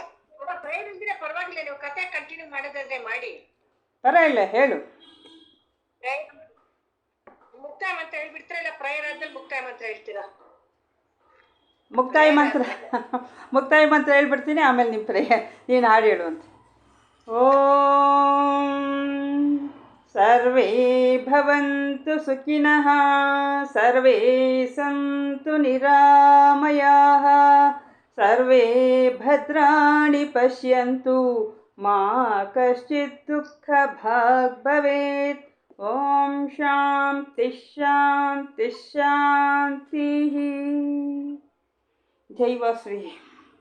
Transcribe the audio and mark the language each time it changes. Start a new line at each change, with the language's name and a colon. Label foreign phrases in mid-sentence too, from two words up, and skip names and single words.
Kannada: ಪ್ರೇಯರ್ ಇಲ್ದಿರ ಪರವಾಗಿಲ್ಲ, ನೀವು ಕತೆ ಕಂಟಿನ್ಯೂ ಮಾಡೋದಾದ್ರೆ ಮಾಡಿ. ಪರವಾಗಿಲ್ಲ, ಹೇಳು. ಮುಕ್ತಾಯ ಮಂತ್ರ ಹೇಳ್ಬಿಡ್ತೀರಾ ಇಲ್ಲ ಪ್ರೇಯರ್ ಆದ್ಮೇಲೆ ಮುಕ್ತಾಯ ಮಂತ್ರ ಹೇಳ್ತೀರಾ? ಮುಕ್ತಾಯ ಮಂತ್ರ ಮುಕ್ತಾಯ ಮಂತ್ರ ಹೇಳ್ಬಿಡ್ತೀನಿ, ಆಮೇಲೆ ನಿಮ್ಮ ನೀನು ಹಾಡು ಹೇಳುವಂತೆ.
Sanskrit: ಓಂ ಸರ್ವೇ ಭವಂತು ಸುಖಿನಃ, ಸರ್ವೇ ಸಂತು ನಿರಾಮಯಾಃ, ಸರ್ವೇ ಭದ್ರಾಣಿ ಪಶ್ಯಂತು, ಮಾ ಕಶ್ಚಿತ್ ದುಃಖ ಭಾಗ್ ಭವೇತ್. ಓಂ ಶಾಂತಿ ಶಾಂತಿ ಶಾಂತಿ.
Kannada: ಜೈ ವಾಸವಿ.